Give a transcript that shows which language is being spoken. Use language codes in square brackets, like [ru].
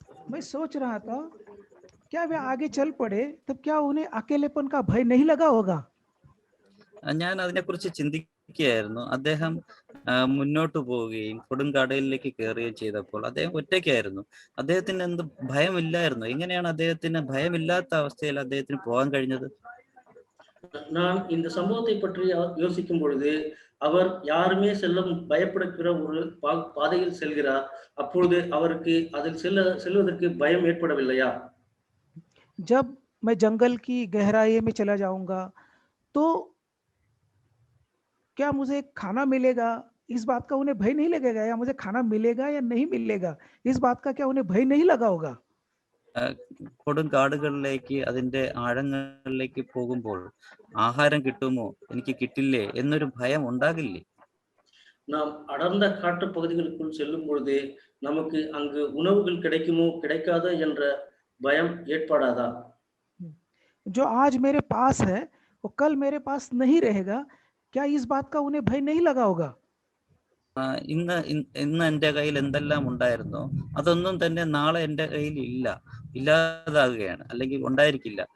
[hi] मैं सोच रहा था, क्या वे आगे चल पड़े तब क्या उन्हें अकेलेपन का भय नहीं लगा होगा? [ml] ഞാൻ അതിനെക്കുറിച്ച് ചിന്തിക്കുകയായിരുന്നു. അദ്ദേഹം മുന്നോട്ട് പോവുകയും കൊടുങ്കാടുകളിലേക്ക് കയറുകയും ചെയ്തപ്പോൾ അദ്ദേഹം ഒറ്റയ്ക്കായിരുന്നു. അദ്ദേഹത്തിന് എന്ത് ഭയമില്ലായിരുന്നു? എങ്ങനെയാണ് അദ്ദേഹത്തിന് ഭയമില്ലാത്ത അവസ്ഥയിൽ അദ്ദേഹത്തിന് പോകാൻ കഴിഞ്ഞത്? [ta] நான் இந்த சம்பவத்தை பற்றி யோசிக்கும் பொழுது அவர் யாருமே செல்லும் பயப்படுகிற ஒரு பாதையில் செல்கிறார். அப்பொழுது அவருக்கு அதில் செல்வதற்கு பயம் ஏற்படவில்லையா? [hi] जब मैं जंगल की गहराई में चला जाऊंगा तो क्या मुझे खाना मिलेगा, इस बात का उन्हें भय नहीं लगेगा? या मुझे खाना मिलेगा या नहीं मिलेगा, इस बात का क्या उन्हें भय नहीं लगा होगा? [ml] കൊടുങ്കാടുകളിലേക്ക് അതിന്റെ ആഴങ്ങളിലേക്ക് പോകുമ്പോൾ ആഹാരം കിട്ടുമോ എനിക്ക് കിട്ടില്ലേ എന്നൊരു ഭയം ഉണ്ടാകില്ലേ? [ta] நாம் அடர்ந்த காட்டு பகுதிகளுக்குள் செல்லும் பொழுது நமக்கு அங்கு உணவுகள் கிடைக்குமோ கிடைக்காதோ என்ற பயம் ஏற்படாதா? [hi] जो आज मेरे पास है वो कल मेरे पास नहीं रहेगा, क्या इस बात का उन्हें भय नहीं लगा होगा? [ml] ഇന്ന് എൻ്റെ കയ്യിൽ എന്തെല്ലാം ഉണ്ടായിരുന്നോ അതൊന്നും തന്നെ നാളെ എൻ്റെ കയ്യിൽ ഇല്ലാതാകുകയാണ്, അല്ലെങ്കിൽ ഉണ്ടായിരിക്കില്ല.